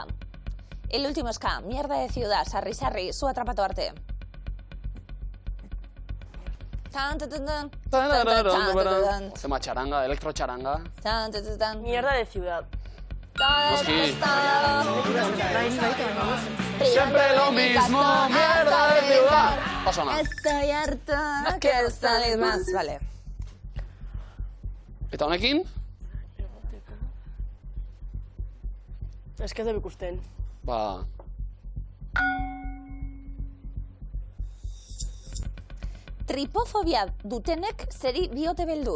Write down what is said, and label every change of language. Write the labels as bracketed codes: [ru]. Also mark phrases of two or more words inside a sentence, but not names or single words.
[es] El último ska, mierda de ciudad, [eu] sarri sarri, zu atrapatu arte. Zema txaranga, elektrotxaranga. [es] Mierda de ciudad. Siempre lo mismo, mierda de ciudad. [eu] Oso ona. [es] Estoy harta, no quiero salir más. Vale. [eu] Eta honekin? Ez que ez dut ikusten. Ba... Tripofobia dutenek zeri diote beldur.